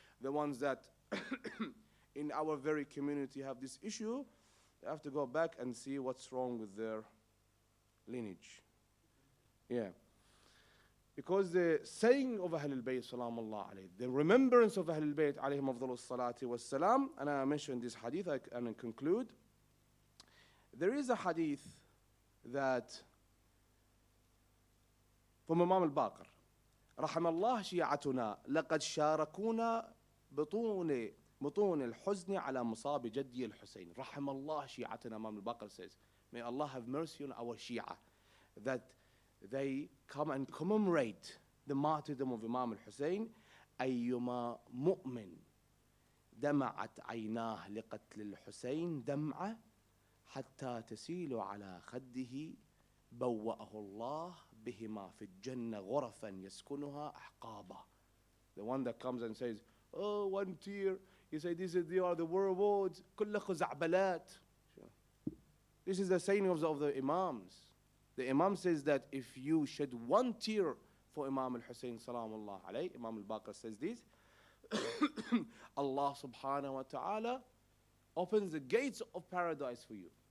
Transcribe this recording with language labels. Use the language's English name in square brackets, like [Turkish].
[English] The ones that in our very community have this issue, they have to go back and see what's wrong with their lineage. Yeah. Because the saying of Ahlul Bayt salamullah alayhi, the remembrance of Ahlul Bayt alayhim afdalus salati was salam, and I mentioned this hadith, and I conclude. There is a hadith that from Imam al-Baqir, [Arabic] رحم الله شيعتنا لقد شاركونا بطون الحزن على مصاب جدي الحسين. رحم الله شيعتنا, [English] Imam al-Baqir says, may Allah have mercy on our Shia, that they come and commemorate the martyrdom of Imam al-Hussein. [Arabic] أيما مؤمن دمعت عيناه لقتل الحسين دمعة حتى تسيل على خده بوأه الله بهما في الجنة غرفا يسكنها أحقابا. [English] The one that comes and says, oh, one tear, you say, they are the words, [Arabic] كل خزعبلات. [English] This is the saying of the Imams. The Imam says that if you shed one tear for Imam al-Hussein salamullah alayhi, Imam al-Baqir says this, Allah subhanahu wa ta'ala opens the gates of paradise for you.